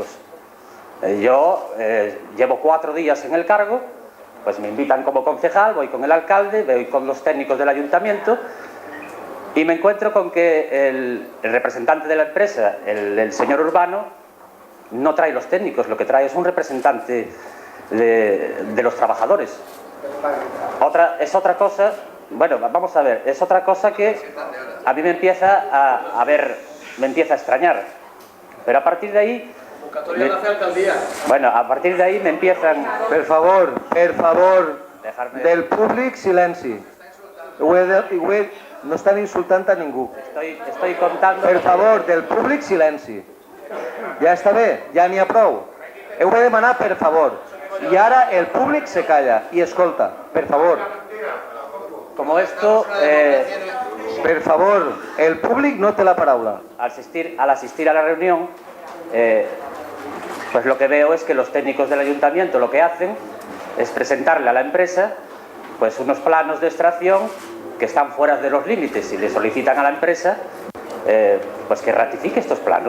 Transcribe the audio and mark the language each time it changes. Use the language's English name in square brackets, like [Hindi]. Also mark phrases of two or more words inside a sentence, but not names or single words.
[Spanish] Yo llevo 4 días en el cargo, pues me invitan como concejal, voy con el alcalde, voy con los técnicos del ayuntamiento, y me encuentro con que el representante de la empresa, el señor Urbano, no trae los técnicos, lo que trae es un representante de los trabajadores. Es otra cosa, bueno, vamos a ver, es otra cosa que a mí me empieza a extrañar. Pero a partir de ahí... Bueno, a partir de ahí me empiezan... [Catalan] Per favor, del públic, silenci. No estan insultant a ningú. [Spanish] Estoy contando... [Catalan] Per favor, del públic, silenci. Ja està bé, ja n'hi ha prou. Heu de demanar per favor. I ara el públic [Spanish] se calla [Catalan] i escolta, per favor. [Spanish] Como esto... [Catalan] Per favor, el públic no té la paraula. [Spanish] Al asistir a la reunión, pues lo que veo es que los técnicos del ayuntamiento lo que hacen es presentarle a la empresa pues unos planos de extracción que están fuera de los límites, y le solicitan a la empresa pues que ratifique estos planos.